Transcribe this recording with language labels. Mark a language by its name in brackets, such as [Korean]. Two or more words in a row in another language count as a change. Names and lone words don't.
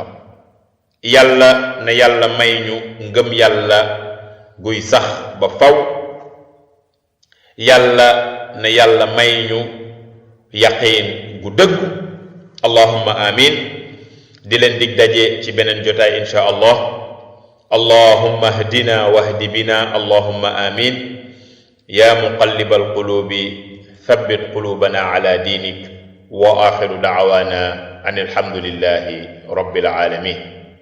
[Wolof] yàlla na yàlla may ñu ngëm yàlla guy sax ba faw. yàlla na yàlla may ñu yaqiin gu dëgg. [Arabic] اللهم آمين. [Wolof] di leen dig daje ci beneen jotaay [Arabic] إن شاء الله. اللهم اهدنا واهد بنا اللهم آمين. يا مقلب القلوب ثبت قلوبنا على دينك وآخر دعوانا أن الحمد لله رب العالمين.